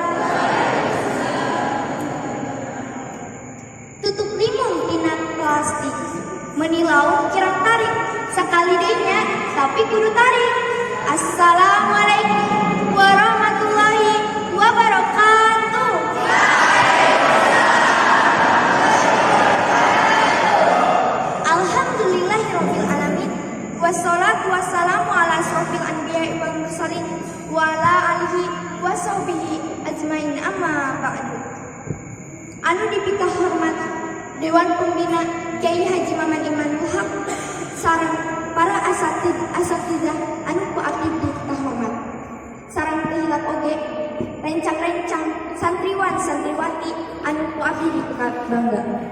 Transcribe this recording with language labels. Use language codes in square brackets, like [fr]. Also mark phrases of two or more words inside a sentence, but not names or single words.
[su] Tutup limun tina plastik, menilau kirang tarik, sekali dehnya tapi kudu tarik. [ar] السلام عليكم ورحمة الله وبركاته. الحمد لله رب العالمين. والصلاة والسلام على أشرف الأنبياء والمرسلين وعلى آله وصحبه أجمعين أما بعد. [su] Anu dipika hormat Dewan Pembina Kiai Haji Maman Imanul Haq sareng para asatidzah anu ku abdi dipika hormat. Sareng tehilap oge rencang-rencang santriwan santriwati anu ku abdi dipika bangga.